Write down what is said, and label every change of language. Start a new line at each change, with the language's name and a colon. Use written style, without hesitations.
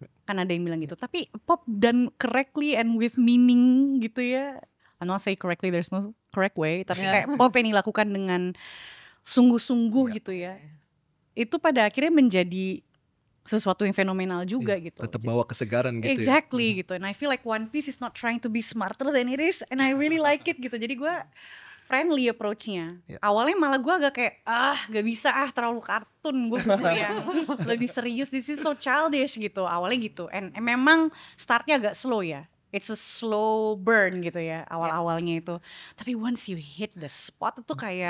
Indonesian: Kan ada yang bilang gitu. Tapi pop dan
English: correctly and with meaning
Indonesian: gitu ya.
English: I'm not say correctly, there's no correct way,
Indonesian: tapi kayak pop yang dilakukan dengan sungguh-sungguh gitu ya. Itu pada akhirnya menjadi sesuatu yang fenomenal juga gitu. Tetap bawa kesegaran gitu.
English: Exactly
Indonesian: gitu.
English: And I feel like One Piece is not trying to be smarter than it is, and I really like it
Indonesian: gitu. Jadi gue
English: friendly approach-
Indonesian: nya. Awalnya malah gue agak kayak gak bisa terlalu kartun, gue butuh yang lebih serius.
English: This is so childish
Indonesian: gitu. Awalnya gitu. And memang startnya agak slow ya.
English: It's a slow burn
Indonesian: gitu ya awal-awalnya itu. Tapi
English: once you hit the spot
Indonesian: itu kayak